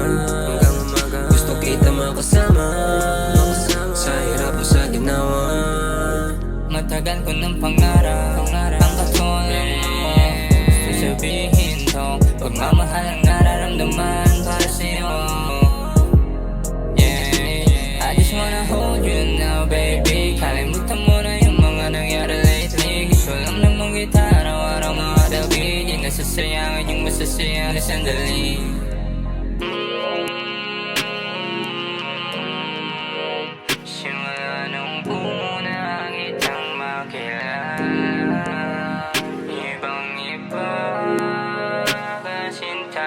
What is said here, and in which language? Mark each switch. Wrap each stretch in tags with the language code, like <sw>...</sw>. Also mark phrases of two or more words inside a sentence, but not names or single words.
<tl>Gusto kita makasama sa hirap o sa ginawa. Matagal ko ng pangarap ang katulad mo. Gusto sabihin to, pagmamahal ang nararamdaman para sa'yo.</tl> <en>I just wanna hold you now, baby.</en> <tl>Kalimutan mo na yung mga nangyari lately. Gusto lang namang kita araw-araw makadawin. Yung nasasayangan yung masasayang na sandali. Simula nung una kitang makilala, ibang iba kasinta.</tl>